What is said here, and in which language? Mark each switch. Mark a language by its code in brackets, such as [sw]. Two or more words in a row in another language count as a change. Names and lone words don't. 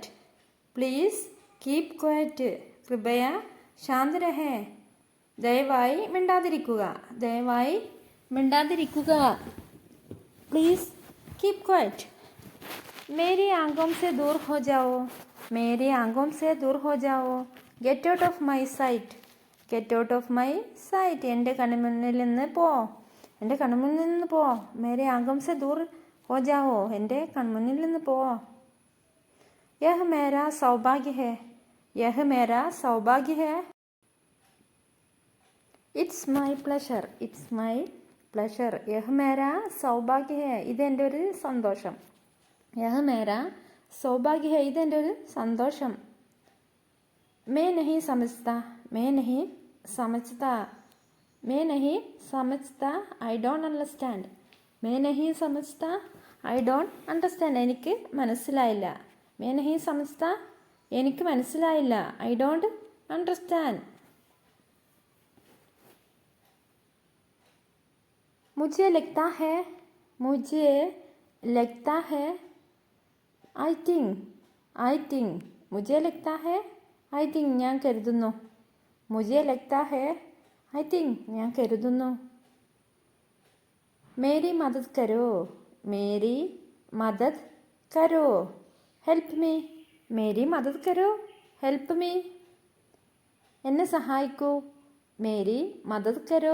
[en] please keep quiet. [hi] कृपया शांत रहें. [ml] ദയവായി മിണ്ടാതിരിക്കുക. ദയവായി മിണ്ടാതിരിക്കുക. [en] please keep quiet. [hi] मेरी आंखों से दूर हो जाओ. मेरी आंखों से दूर हो जाओ. [en] get out of my sight. get out of my sight. [ml] എൻ്റെ കൺമുന്നിൽ നിന്ന് പോ. എൻ്റെ കൺമുന്നിൽ നിന്ന് പോ. [hi] मेरे आंखों से दूर हो जाओ. [ml] എൻ്റെ കൺമുന്നിൽ നിന്ന് പോ. [hi] यह मेरा सौभाग्य है. यह मेरा सौभाग्य है. [en] it's my pleasure. it's my pleasure. [hi] यह मेरा सौभाग्य है. [ml] ഇതെൻ്റെ ഒരു സന്തോഷം. [hi] यह मेरा सौभाग्य है. [ml] ഇതെൻ്റെ ഒരു സന്തോഷം. [hi] मैं नहीं समझता. मैं नहीं समझता. मैं नहीं समझता. [en] I don't understand. [hi] मैं नहीं समझता. [en] I don't understand. [ml] എനിക്ക് മനസ്സിലായില്ല. [hi] मैं नहीं समझता. [ml] എനിക്ക് മനസ്സിലായില്ല. [en] I don't understand. [hi] मुझे लगता है. मुझे लगता है. [en] I think. I think. [hi] मुझे लगता है. [en] I think. [ml] ഞാൻ കരുതുന്നു. [hi] मुझे लगता है. [en] I think. [ml] ഞാൻ കരുതുന്നു. [hi] मेरी मदद करो. मेरी मदद करो. [en] help me. [hi] मेरी मदद करो. [en] help me. [ml] എന്നെ സഹായിക്കൂ. [hi] मेरी मदद करो.